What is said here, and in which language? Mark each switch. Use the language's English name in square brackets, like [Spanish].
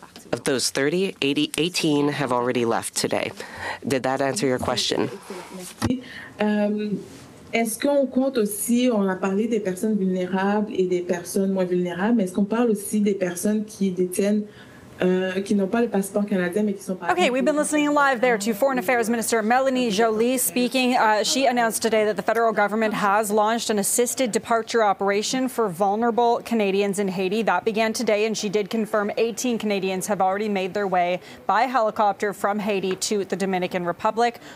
[English] Of those 30, 18 have already left today. Did that answer your question? [French] Est-ce qu'on compte aussi, on a parlé des personnes vulnérables et des personnes moins vulnérables, mais est-ce qu'on parle aussi des personnes qui détiennent qui n'ont pas le passeport canadien, mais qui sont pas... [English] Okay, we've been listening live there to Foreign Affairs Minister Melanie Joly speaking. She announced today that the federal government has launched an assisted departure operation for vulnerable Canadians in Haiti. That began today, and she did confirm 18 Canadians have already made their way by helicopter from Haiti to the Dominican Republic.